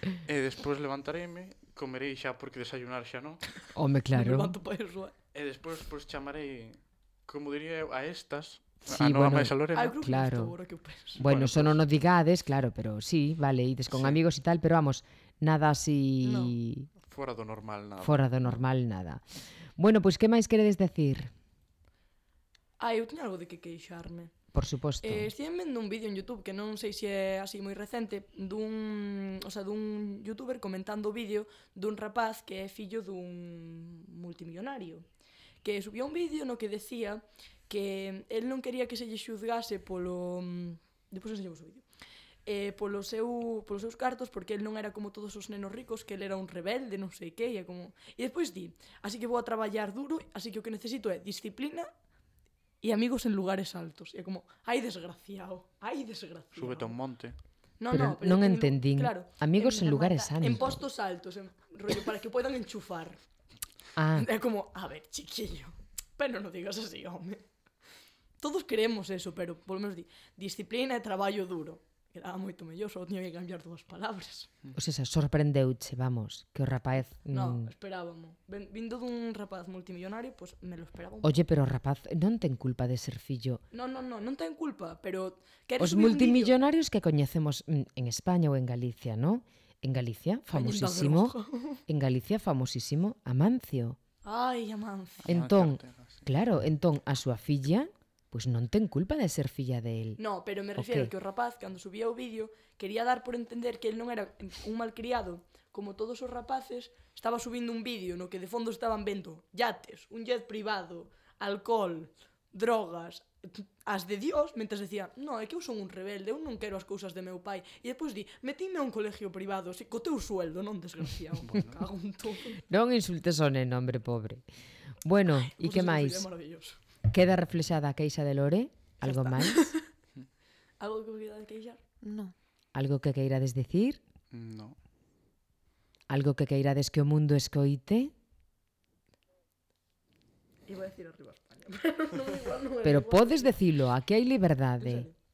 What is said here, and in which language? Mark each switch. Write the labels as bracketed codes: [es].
[gl] Después levantaréme, comeré xa porque desayunar xa, ¿no? [es] Hombre, claro. Me levanto para eso, ¿eh? [gl] Después pues chamaré, como diría a estas... Sí, a bueno, a Lorena, claro. Bueno, eso pues... no nos digades, claro, pero sí, vale, ides con amigos y tal, pero vamos, nada así... No. Fuera do normal, nada. Fuera do normal, nada. Bueno, pues, ¿qué máis queredes decir? Ah, eu teño algo de que queixarme. Por suposto. Estive vendo un vídeo en YouTube, que non sei se é así moi recente, dun youtuber comentando o vídeo dun rapaz que é fillo dun multimillonario, que subió un vídeo no que decía... que él non quería que se lle xuzgase polo... Depois enseñamos o vídeo. Polos seus cartos, porque él non era como todos os nenos ricos, que él era un rebelde, non sei que, e como... E despois di, así que vou a traballar duro, así que o que necesito é disciplina e amigos en lugares altos. E como, ai desgraciado. Súbete a un monte. Non entendín. Claro, amigos en lugares altos. En postos altos, en rollo, para que puedan enchufar. Ah. É como, a ver, chiquillo, pero non digas así, home. Todos queremos eso, pero por lo menos disciplina e traballo duro. Quedaba moito mellor, só tiña que cambiar dúas palabras. O sea, sorprendeuche, vamos, que o rapaz... Non, esperábamos. Vindo dun rapaz multimillonario, pues me lo esperaba. Oye, pero o rapaz non ten culpa de ser fillo. Non ten culpa, pero... Os multimillonarios que coñecemos en España ou en Galicia, ¿no? En Galicia, famosísimo. En Galicia, famosísimo, Amancio. Ai, Amancio. Entón... Claro, entón, a súa filla, pois non ten culpa de ser filla de él. No, pero me refiero que o rapaz, cando subía o vídeo, quería dar por entender que él non era un malcriado. Como todos os rapaces, estaba subindo un vídeo no que de fondo estaban vendo yates, un jet privado, alcohol, drogas, as de Dios, mentre decía, no, é que eu son un rebelde, eu non quero as cousas de meu pai. E depois di, metime a un colegio privado, así, co teu sueldo, non desgraciado, bueno. Cago en todo. Non insultes o neno, hombre pobre. Bueno, e que máis? Queda reflexada a queixa de Lore? Algo máis? Algo que queirades queixar? No. Algo que queirades dicir? No. Algo que queirades que o mundo escoite? [es] Iba a decir arriba España. No, [gl] pero podes dicilo, aquí hai liberdade.